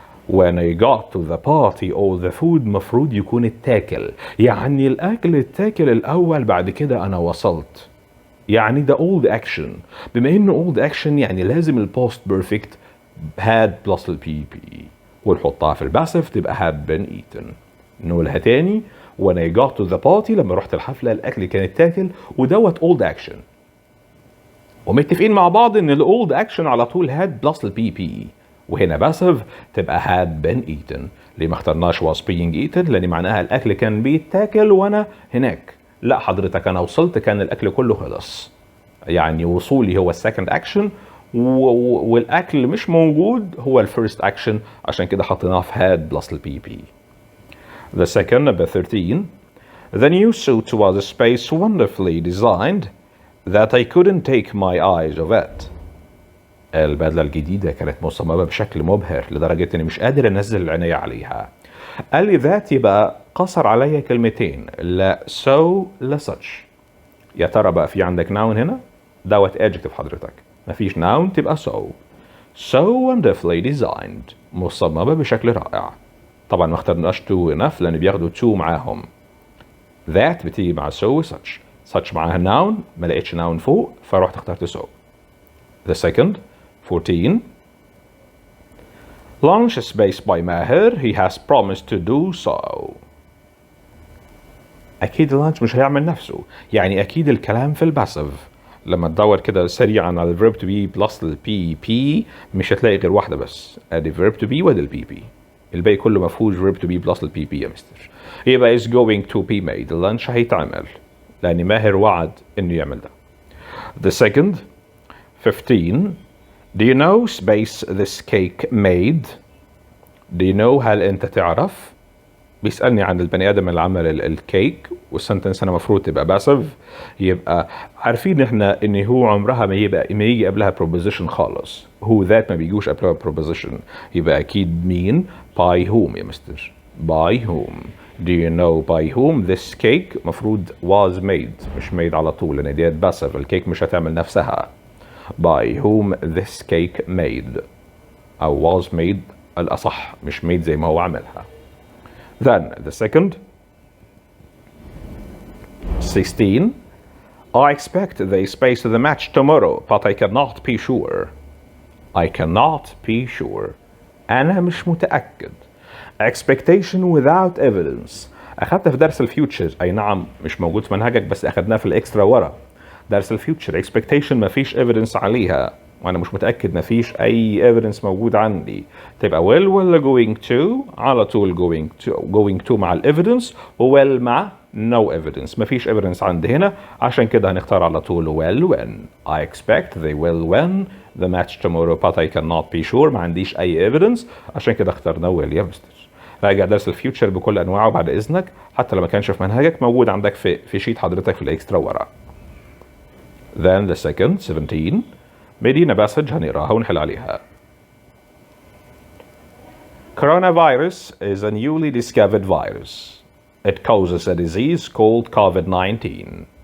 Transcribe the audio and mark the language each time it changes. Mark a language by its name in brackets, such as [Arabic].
[English] When I got to the party all the food [Arabic] مفروض يكون اتاكل، يعني الأكل اتاكل الأول بعد كده أنا وصلت. يعني ده old action. بما انه old action يعني لازم البوست بيرفكت had plus البي بي، ونحطها في الباسف تبقى [English] had been eaten. [Arabic] نقولها تاني. [English] when I got to the party [Arabic] لما رحت الحفلة الأكل كان اتاكل، ودوت old action. ومتفقين مع بعض ان الاولد اكشن على طول had plus البي بي، وهنا باسف تبقى [English] had been eaten. [Arabic] ليه ما اخترناش [English] was being eaten؟ [Arabic] لان معناها الاكل كان بيتاكل وانا هناك. لا حضرتك انا وصلت كان الاكل كله خلص. يعني وصولي هو السكند اكشن والاكل مش موجود هو الفيرست اكشن، عشان كده حطيناه في had plus البي بي. [English] The second number 13 the new suit was a space wonderfully designed that I couldn't take my eyes off it. [Arabic] البدلة الجديدة كانت مصممة بشكل مبهر لدرجة اني مش قادر انزل العناية عليها. قال لي ذات يبقى قصر عليا كلمتين، لا so لا such. يا ترى بقى في عندك noun هنا؟ دوت adjective حضرتك. مفيش noun تبقى [English] so wonderfully designed [Arabic] مصممة بشكل رائع. طبعا ما اخترناش to enough لان بياخدوا to معاهم. that بتيجي مع so و such معاها noun، ما لقيتش noun فوق فروحت اخترت so. [English] The second 14 Lunch space by ماهر he has promised to do so. [Arabic] أكيد اللانش مش هيعمل نفسه، يعني أكيد الكلام في الباسف. لما تدور كده سريعا على الverb to be plus البي بي مش هتلاقي غير واحدة بس، ادي verb to be وادي البي بي. الباقي كله مفهوش verb to be plus البي بي يا مستر. يبقى is going to be made. اللانش هيتعمل لأن ماهر وعد إنه يعمل ده. [English] The second 15 Do you know space this cake made? Do you know [Arabic] هل أنت تعرف؟ بيسألني عن البني آدم اللي عمل الكيك، والسنتنس هنا مفروض تبقى باسف. يبقى عارفين احنا ان هو عمرها ما يجي قبلها proposition خالص. هو ذات ما بيجوش قبلها proposition. يبقى أكيد مين by whom يا مستر. [English] by whom. Do you know by whom this cake [Arabic] مفروض was made مش made على طول لأن ديت باسف الكيك مش هتعمل نفسها. [English] by whom this cake made أو was made [Arabic] الأصح مش [English] made [Arabic] زي ما هو عملها. [English] Then the second 16 I expect they space the match tomorrow but I cannot be sure. I cannot be sure. [Arabic] أنا مش متأكد. [English] expectation without evidence. [Arabic] أخدتها في درس الفيوتشر أي نعم مش موجود في منهجك بس أخدناه في الإكسترا ورا. درس الفيوتشر expectation ما فيش evidence عليها وأنا مش متأكد ما فيش أي evidence موجود عندي. تبقى will ولا going to على طول going to مع evidence و will مع no evidence. ما فيش evidence عندي هنا عشان كده هنختار على طول will when. [English] I expect they will win the match tomorrow but I cannot be sure. [Arabic] ما عنديش أي evidence عشان كده اخترنا will يا مستر. راجع درس الفيوتشر بكل أنواعه بعد إذنك حتى لو ما كانش في منهجك موجود عندك في شيت حضرتك في الإكسترا ورا. [English] Then the second 17 [Arabic] مدينا باسج هنقراها ونحل عليها. [English] Coronavirus is a newly discovered virus. It causes a disease called COVID-19.